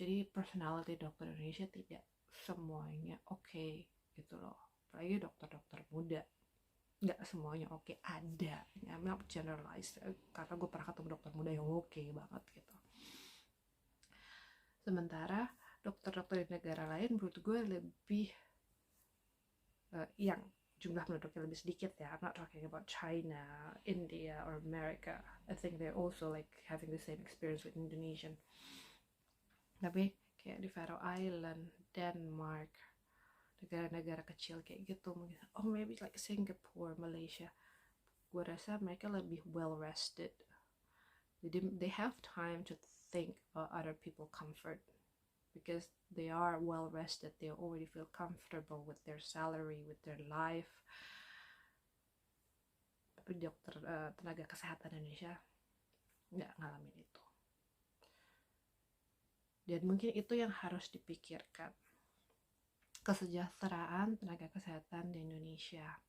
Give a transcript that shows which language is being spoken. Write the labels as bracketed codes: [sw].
[id] Jadi personality dokter Indonesia tidak semuanya oke gitu loh, apalagi dokter-dokter muda, nggak semuanya oke. Ada, [en] I'm not generalized, [id] karena gue pernah ketemu dokter muda yang oke banget gitu. Sementara dokter-dokter di negara lain menurut gue lebih yang jumlah penduduknya lebih sedikit ya. [en] I'm not talking about China, India, or America. I think they're also like having the same experience with Indonesian. [id] Tapi kayak di Faroe Island, Denmark, negara-negara kecil kayak gitu mungkin, [en] oh maybe like Singapore, Malaysia, [id] gue rasa mereka lebih [en] well rested. [id] Jadi [en] they have time to think about other people comfort because they are well rested, they already feel comfortable with their salary, with their life. [id] Tapi dokter tenaga kesehatan Indonesia nggak ngalamin itu, dan mungkin itu yang harus dipikirkan, kesejahteraan tenaga kesehatan di Indonesia.